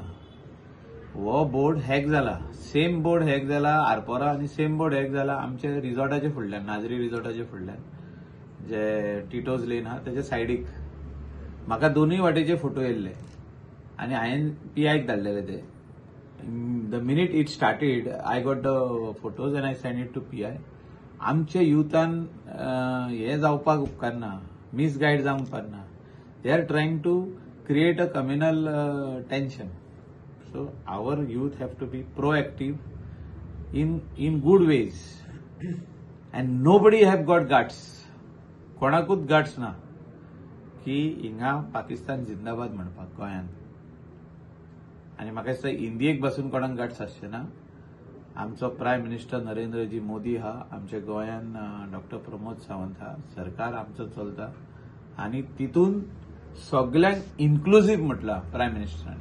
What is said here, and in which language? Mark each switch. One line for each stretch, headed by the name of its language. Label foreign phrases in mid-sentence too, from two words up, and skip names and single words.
Konkani: हो बोर्ड हॅक जाला, सेम बोर्ड हॅक जाला आरपोरा आनी सेम बोर्ड हॅक जाला आमचे रिसॉर्टाचे फुडल्यान, नाझरी रिसॉर्टाचे फुडल्यान जे टिटोज लेन आहा त्याच्या सायडीक. म्हाका दोनूय वाटेचे फोटो येयल्ले आनी हांवें पीआयक धाडलेले ते.
English: The minute it started I got the photos and I send it to PI.
Konkani: आमच्या युथान हे जावपाक उपकारना, मिसगायड जावंक उपकारना.
English: They are trying to create a communal tension. So our youth have to be proactive in good ways. And nobody have got guts.
Konkani: कोणाकूच guts ना की हिंगा पाकिस्तान जिंदाबाद म्हणपाक गोंयांत. आनी म्हाका दिसता इंडियेक बसून कोणाक गट्स आसचे ना. आमचो
English: prime minister
Konkani: नरेंद्रजी मोदी हा, आमच्या गोंयांत डॉक्टर प्रमोद सावंत हा, सरकार आमचो चलता आनी तितून सगळ्यांक इन्क्लुझिव्ह म्हटला
English: prime minister.